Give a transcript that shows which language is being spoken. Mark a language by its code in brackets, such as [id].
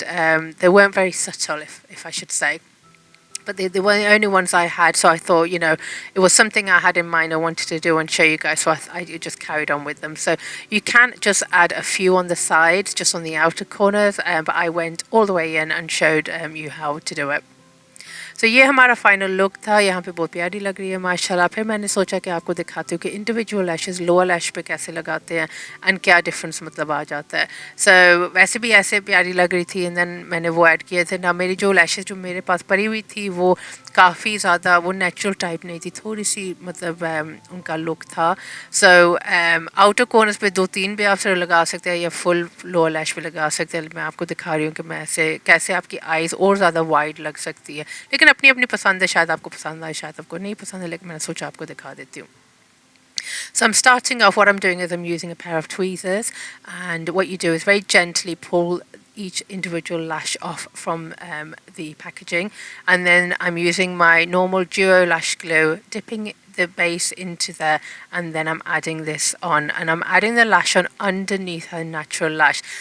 [en] They weren't very subtle, if I should say. But they were the only ones I had, so I thought, it was something I had in mind I wanted to do and show you guys, so I just carried on with them. So you can just add a few on the sides, just on the outer corners, but I went all the way in and showed you how to do it. [hi] तो ये हमारा final look था. यहाँ पे बहुत प्यारी लग रही है माशाल्लाह. फिर मैंने सोचा कि आपको दिखाती हूँ कि इंडिविजुअल लैशेस लोअर लैश पे कैसे लगाते हैं एंड क्या डिफरेंस मतलब आ जाता है. सो वैसे भी ऐसे प्यारी लग रही थी, एंड देन मैंने वो ऐड किए थे ना. मेरी जो लैशेस जो मेरे पास पड़ी हुई थी वो काफ़ी ज़्यादा वो नेचुरल टाइप नहीं थी, थोड़ी सी मतलब उनका लुक था. सो आउटर कॉर्नर्स पे 2-3 भी आप सिर्फ लगा सकते हैं या फुल लोअर लैश पे लगा सकते हैं. मैं आपको दिखा रही हूँ कि मैं ऐसे कैसे आपकी आइज़ और ज़्यादा वाइड लग सकती है. लेकिन अपनी अपनी पसंद है, शायद आपको पसंद आए शायद आपको नहीं पसंद है, लेकिन मैंने सोचा आपको दिखा देती हूँ. [en] So I'm starting off, what I'm doing is I'm using a pair of tweezers, and what you do is very gently pull each individual lash off from the packaging, and then I'm using my normal duo lash glue, dipping the base into there, and then I'm adding this on, and I'm adding the lash on underneath her natural lash.